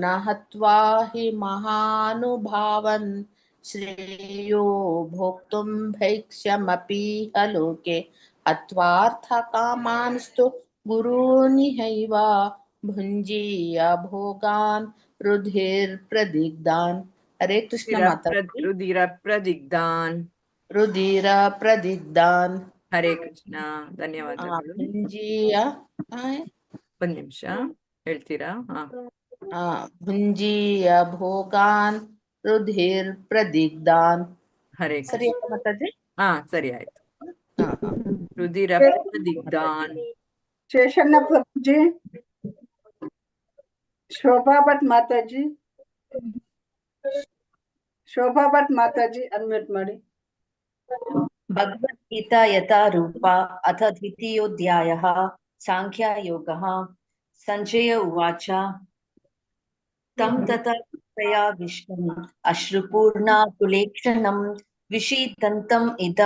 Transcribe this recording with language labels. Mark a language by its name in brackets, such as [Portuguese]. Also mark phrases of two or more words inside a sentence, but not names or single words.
[Sanskrit] हत्वा हि महानुभावन् श्रेयो भोक्तुं भैक्ष्यमपीह लोके हत्वार्थकामांस्तु गुरूनिहैव भुञ्जीय भोगान् रुधिर्प्रदिग्धान् हरे कृष्ण माताजी रुधिरप्रदिग्धान् [Kannada] ಹರೇ ಕೃಷ್ಣ. ಧನ್ಯವಾದಗಳು. [Sanskrit] ಭುಂಜೀಯ [Kannada] ಒಂದ್ ನಿಮಿಷ ಹೇಳ್ತೀರಾ? [Sanskrit] ಭುಂಜೀಯ ಭೋಗಾನ್ ರುಧಿರ್ಪ್ರದಿಗ್ಧಾನ್. [Kannada] ಹರೇ ಸರಿ ಕೃಷ್ಣ. ಮಾತಾಜಿ? ಸರಿ ಆಯ್ತು. [Sanskrit] ರುಧಿರ ಪ್ರದಿಗ್ಧಾನ್. [Kannada] ಶೇಷಣ್ಣ ಪ್ರಭುಜಿ, ಶೋಭಾ ಭಟ್ ಮಾತಾಜಿ, ಶೋಭಾ ಭಟ್ ಮಾತಾಜಿ ಅನ್ಮ್ಯೂಟ್ ಮಾಡಿ. [Sanskrit] भगवद्गीता यथा रूपा अथ द्वितीयोऽध्यायः साङ्ख्ययोगः सञ्जय उवाच तं तथा कृपयाविष्टम् अश्रुपूर्णाकुलेक्षणं विषीदन्तम् इदं